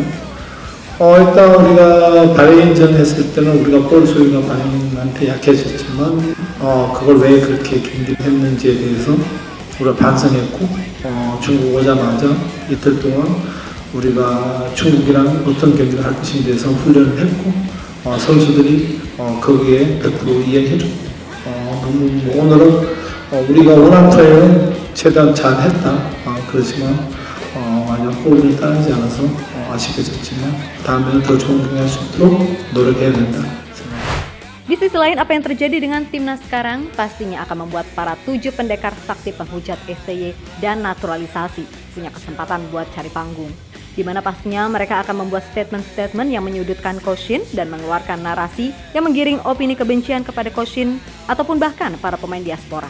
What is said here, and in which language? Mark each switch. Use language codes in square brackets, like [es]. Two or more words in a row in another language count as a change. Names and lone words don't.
[ko] 일단 우리가 바레인전 했을 때는 우리가 볼 소유가 바레인한테 약해졌지만 그걸 왜 그렇게 경기를 했는지에 대해서 우리가 반성했고 중국 오자마자 이틀 동안 우리가 중국이랑 어떤 경기를 할 것인지에 대해서 훈련을 했고 선수들이 거기에 100% 이해해줬고 너무 오늘은 우리가 원하는 플레이는 최대한 잘 했다. 그렇지만 만약 골을 따르지 않아서 아쉽게 졌지만 다음에는 더 좋은 경기 할 수 있도록 노력해야 된다. [id] Di sisi lain, apa yang terjadi dengan timnas sekarang pastinya akan membuat para 7 pendekar sakti penghujat STY dan naturalisasi punya kesempatan buat cari panggung. Di mana pastinya mereka akan membuat statement-statement yang menyudutkan Coach Shin dan mengeluarkan narasi yang menggiring opini kebencian kepada Coach Shin ataupun bahkan para pemain diaspora.